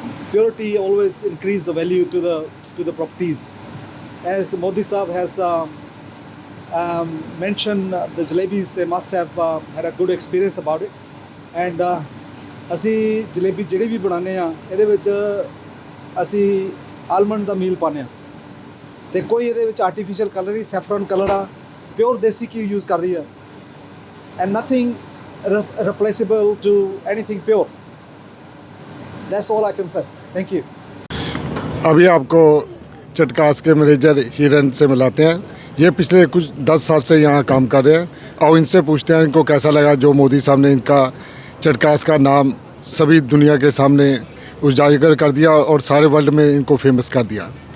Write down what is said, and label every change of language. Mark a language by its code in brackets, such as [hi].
[en] Purity always increase the value to the properties. As Modi Saab has mentioned, the jalebis, they must have had a good experience about it. [pa] And ਅਸੀਂ ਜਲੇਬੀ ਜਿਹੜੀ ਵੀ ਬਣਾਉਂਦੇ ਆ ਇਹਦੇ ਵਿੱਚ ਅਸੀਂ almond ਦਾ ਮੀਲ ਪਾਉਂਦੇ ਆ ਤੇ ਕੋਈ ਇਹਦੇ ਵਿੱਚ ਆਰਟੀਫੀਸ਼ੀਅਲ ਕਲਰ ਨਹੀਂ, ਸੈਫਰਨ ਕਲਰ ਆ, ਪਿਓਰ ਦੇਸੀ ਘੀ ਯੂਜ਼ ਕਰਦੀ ਆ, [en] and nothing replaceable to anything pure. That's all I can say. Thank you. [hi] अभी आपको चटकास के मैनेजर हिरन से मिलाते हैं। ये पिछले कुछ 10 साल से यहाँ काम कर रहे हैं और इनसे पूछते हैं इनको कैसा लगा जो मोदी साहब ने इनका चटकास का नाम सभी दुनिया के सामने उजागर कर दिया और सारे वर्ल्ड में इनको फेमस कर दिया।